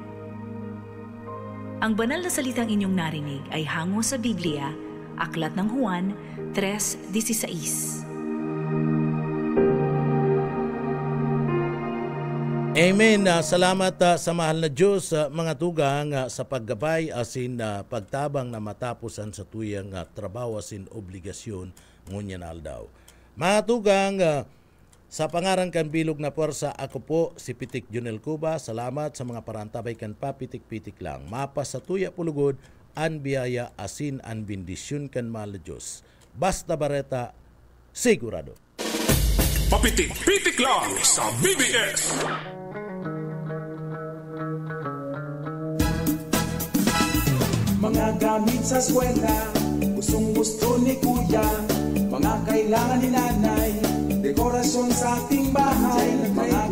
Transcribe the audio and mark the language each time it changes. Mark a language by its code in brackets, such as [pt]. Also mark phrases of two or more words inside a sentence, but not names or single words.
[tl] Ang banal na salitang inyong narinig ay hango sa Biblia, Aklat ng Juan 3:16. Amen. [bik] Salamat sa mahal na Diyos, mga tugang, sa paggabay asin pagtabang na matapusan sa tuyang trabaho asin obligasyon ngunya na aldaw. Mga tugang, sa pangaran kan bilog na puwersa, ako po si Pitik Junel Cuba. Salamat sa mga parantabay kan papitik-pitik lang. Mapa sa tuya pulugod, an biyaya asin an bendisyon kan mahal na Diyos. Basta Bareta, sigurado. Papitik-pitik lang sa BBS. [tl] Mga gamit sa eskwela, gustong-gusto ni kuya. Mga kailangan ni nanay, dekorasyon sa ating bahay.